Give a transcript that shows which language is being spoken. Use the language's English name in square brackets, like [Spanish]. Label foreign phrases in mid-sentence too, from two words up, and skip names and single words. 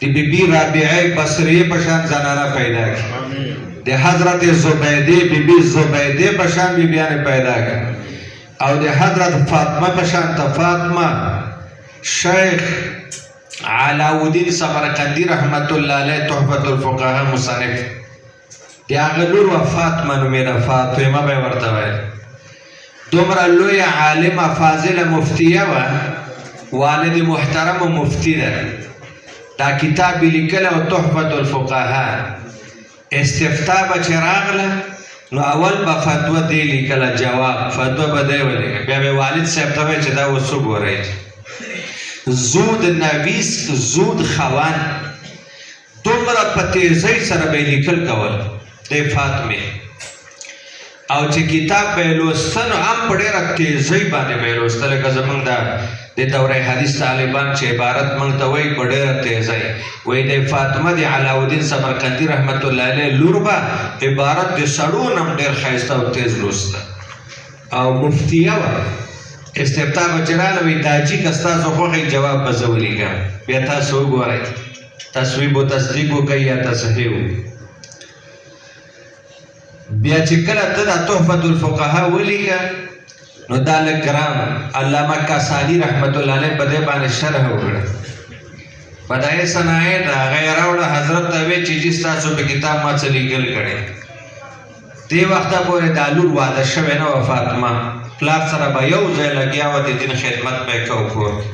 [Pashto] د بیبي رابعه بصریه په شان زنانه پیدا کړي د حضرت زبیده بیبي زبیده په شان بیبیانې پیدا کړي او د حضرت فاطمه په شان ته فاطمه شیخ علاؤالدین سمرقندی [Arabic] رحمت الله علیه [Pashto] تحفة الفقهاء مصنف د هغه لور وه فاطمه نومېده فاطمه به یې ورته ویل دومره لویه عالمه فاضله مفتیه وه والد محترم و مفتی ده دا کتاب یې لیکلی و تحفة الفقهاء استفتاء به چې راغله نو اول به فتوه دی لیکله جواب فتوه به دی ولیکه بیا به والد صاحب ته وایي چې دا اوس وګورئ [Persian] زود نویس زود خوان [Pashto] دومره په تیزۍ سره به یې لیکل کول د فاطمې او چې کتاب به یې لوسته نو هم په ډېره تیزۍ باندې به یې لوسته لکه زموږ د دوره حدیث طالبان چې عبارت موږ ته وایي په ډېره تیزۍ وایي د فاطمه د علاؤالدین سمرقندي [Arabic] رحمت الله علیه [Pashto] لور به عبارت د سړو نه هم ډېر ښایسته او تیز لوسته او مفتیه وه استفتاء به چې راغله وایي دا جي که ستاسو خوښوي جواب به زه ولیکم بیا تاسو وګورئ تصویب و تصدیق وکړئ یا تصحیح بیا چې کله ته دا تحفة الفقهاء ولیکه نو دا لږ ګران علامه کاسانی [Arabic] رحمت الله علیه [Pashto] په دې باندې شرح وکړه بدایع صنایع د هغه یې راوړه حضرت ته ویې چې جي ستاسو په کتاب ما څه لیکل کړی دې وخته پورې دا لور واده شوې نه وه فاطمه پلار سره به یو ځای لګیا وه د دین خدمت به یې کو کور